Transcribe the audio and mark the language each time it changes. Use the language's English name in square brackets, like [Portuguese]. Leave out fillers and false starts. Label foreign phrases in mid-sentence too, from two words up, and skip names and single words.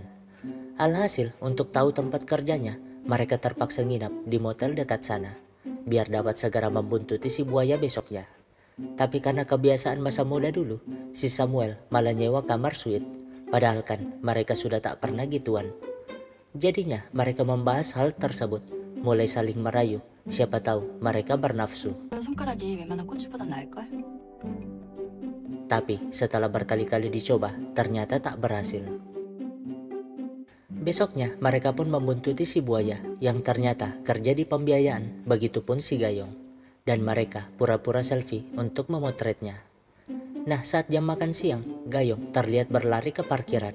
[Indonesian] Alhasil, untuk tahu tempat kerjanya, mereka terpaksa nginap di motel dekat sana, biar dapat segera membuntuti si buaya besoknya. Tapi karena kebiasaan masa muda dulu, si Samuel malah nyewa kamar suite, padahal kan mereka sudah tak pernah gituan. Jadinya mereka membahas hal tersebut, mulai saling merayu, siapa tahu mereka bernafsu. [Korean] 손가락이 웬만한 꽃보다 나을걸? [Indonesian] Tapi setelah berkali-kali dicoba, ternyata tak berhasil. Besoknya, mereka pun membuntuti si buaya yang ternyata kerja di pembiayaan, begitupun si Gayung. Dan mereka pura-pura selfie untuk memotretnya. Nah, saat jam makan siang, Gayung terlihat berlari ke parkiran.